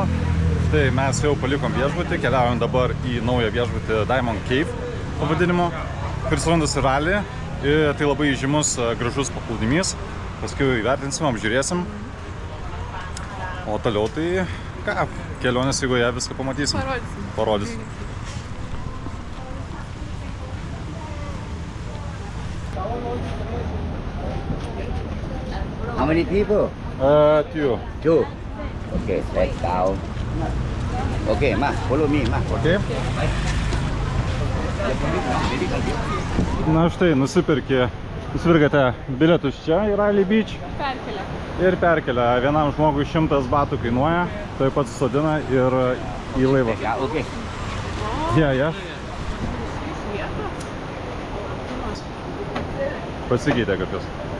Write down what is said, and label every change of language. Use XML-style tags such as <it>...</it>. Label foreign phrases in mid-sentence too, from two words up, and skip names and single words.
<lt>Štai mes jau palikom viešbutį, keliaujam dabar į naują viešbutį Diamond Cave pavadinimu, kuris randasi Rally. Ir tai labai žymus, gražus paplūdimys. Paskui įvertinsim, apžiūrėsim. O toliau tai ką, kelionės eigoje viską pamatysim. Parodysim.</lt> <en>How many people? Two. Two. Okay, let's down. Okay, ma, follow me, ma. Okay.</en> <lt>Na štai, nusipirkate bilietus čia į Rally Beach. Perkelia. Ir perkelia. Vienam žmogui 100 batų kainuoja, tai pats susodina ir į laivą.</lt> <en>Yeah, okay.</en> <lt>Ja. Pasikeitė kažkas.</lt>